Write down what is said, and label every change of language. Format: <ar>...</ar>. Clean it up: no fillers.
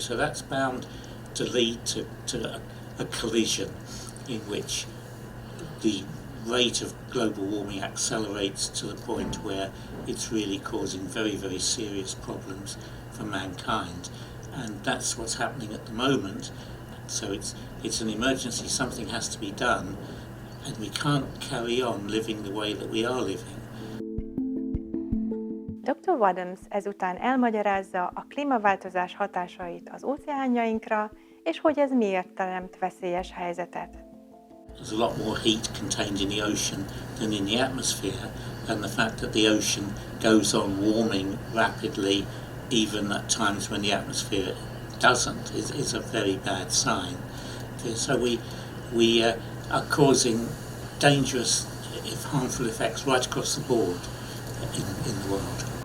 <en>So that's bound to lead to a collision in which the rate of global warming accelerates to the point where it's really causing very, very serious problems for mankind. And that's what's happening at the moment. So it's an emergency, something has to be done, and we can't carry on living the way that we are living. Dr.</en> <hu>Wadhams ezután elmagyarázza a klímaváltozás hatásait az óceánjainkra, és hogy ez miért teremt veszélyes helyzetet.</hu> <en>There's a lot more heat contained in the ocean than in the atmosphere, and the fact that the ocean goes on warming rapidly, even at times when the atmosphere doesn't, is a very bad sign. So we are causing dangerous, if harmful effects right across the board in the world.</en>